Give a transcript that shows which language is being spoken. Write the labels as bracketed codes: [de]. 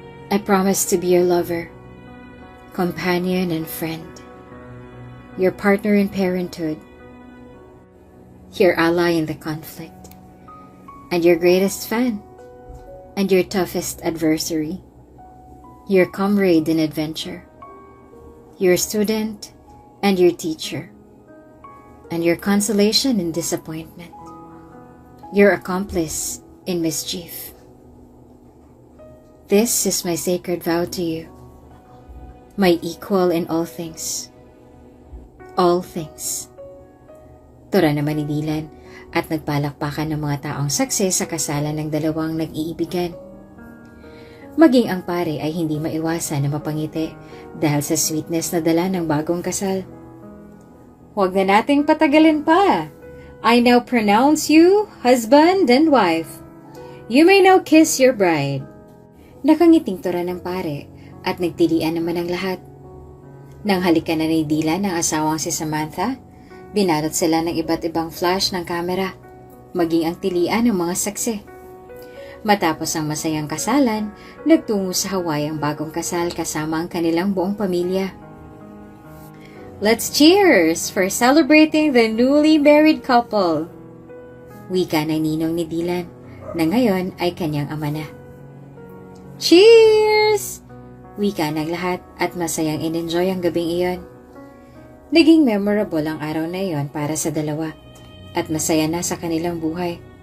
[en] I promise to be your lover, companion and friend, your partner in parenthood, your ally in the conflict, and your greatest fan, and your toughest adversary, your comrade in adventure, your student and your teacher, and your consolation in disappointment, your accomplice in mischief. This is my sacred vow to you, my equal in all things. All things. [tl] Tura naman ni Dylan at nagpalakpakan ng mga taong saksi sa kasalan ng dalawang nag-iibigan. Maging ang pare ay hindi maiwasan na mapangiti dahil sa sweetness na dala ng bagong kasal. Huwag na nating patagalin pa. [en] I now pronounce you husband and wife. You may now kiss your bride. [tl] Nakangiting tura ng pare at nagtilian naman ang lahat. Nang halikan na ni Dylan ang asawang si Samantha, binalot sila ng iba't ibang flash ng kamera, maging ang tilian ng mga saksi. Matapos ang masayang kasalan, nagtungo sa Hawaii ang bagong kasal kasama ang kanilang buong pamilya. [en] Let's cheers for celebrating the newly married couple! [tl] Wika ng ninong ni Dylan, na ngayon ay kanyang ama na. Cheers! Wika ng lahat at masayang in-enjoy ang gabing iyon. Naging memorable ang araw na iyon para sa dalawa at masaya na sa kanilang buhay.